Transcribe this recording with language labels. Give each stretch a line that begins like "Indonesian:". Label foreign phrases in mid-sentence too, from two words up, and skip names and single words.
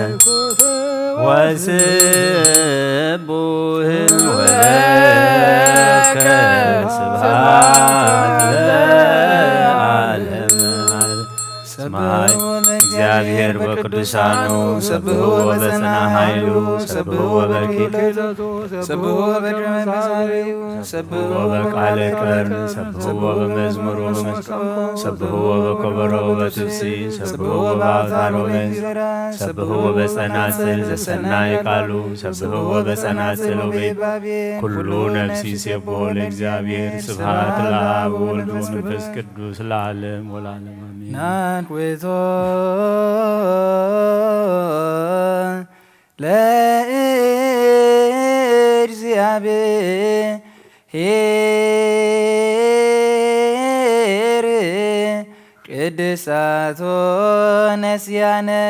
Geez: ወስቡሕ ወለከ ስብሐት ለዓለመ ዓለም። እግዚአብሔር በቅዱሳኑ ሰብሖ በጽና ኃይሉ ሰብሖ በኪደቱ ሰብሖ በድረ መሳሪው ሰብሖ በቃለ ቀርን ሰብሖ በመዝሙሩ ሰብሖ በከበሮ በትፍሲት ሰብሖ በአውታረ መንግሥት ሰብሖ በጸናጽል ዘሰናይ ቃሉ ሰብሖ በጸናጽል ወበይባቤ ኩሉ ነፍሲ ሲሴብሖ ለእግዚአብሔር ስብሐት ለአብ ወወልድ ወመንፈስ ቅዱስ ለዓለም ወለዓለሙ አሜን። ናንኩቶ ለእግዚአብሔር ቅድሳቶ ነስያነ